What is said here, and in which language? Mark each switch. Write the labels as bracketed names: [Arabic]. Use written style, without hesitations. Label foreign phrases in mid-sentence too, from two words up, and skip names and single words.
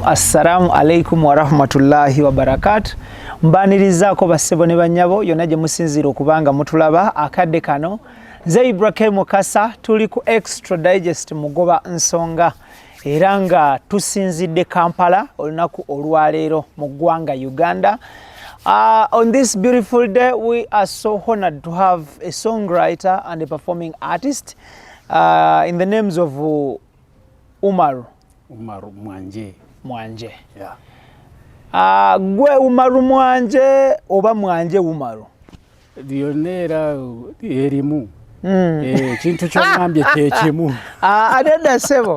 [Arabic] السلام عليكم ورحمة الله وبركاته. [Ganda] Mbanirizaako bassebo ne bannyabo yonna gye musinziira okubanga mutulaba akadde kano. Nze IBRAH Mukasa tuli ku Extra Digest mugoba nsonga era nga tusinzidde Kampala olunaku olwaleero mu ggwanga Uganda. [English] On this beautiful day, we are so honored to have a songwriter and a performing artist in the names of UMARU MWANJE. Mwanje. Yeah. [Ganda] Gwe UMARU Mwanje oba Mwanje UMARU? Byonna erimu. Kintu ky'ongambye kyekimu. Adedda ssebo.